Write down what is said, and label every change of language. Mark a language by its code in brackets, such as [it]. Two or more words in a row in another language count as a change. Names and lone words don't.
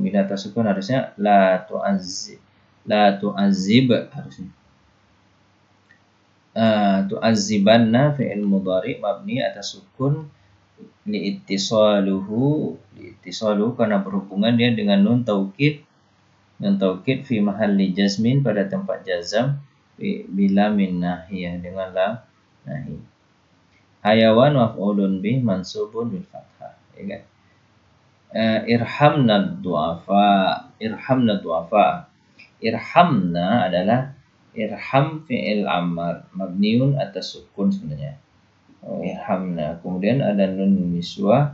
[id] Bina atas sukun harusnya [ar] لا تعذب [id] harusnya. [ar] تعذبن فعل مضارع مبني [id] atas sukun [ar] لاتصاله [id] karena berhubungan dia dengan [ar] نون توكيد في محل جزم [id] pada tempat jazam [ar] بلا من ناهية dengan لام نهي. حيوان مفعول به منصوب بالفتحة, [id] ya kan? [ar] ارحمنا ضعفاء. [id] Irhamna adalah irham [ar] فعل أمر مبني [id] atas sukun sebenarnya. Irhamna. Kemudian ada [ar] نون النسوة.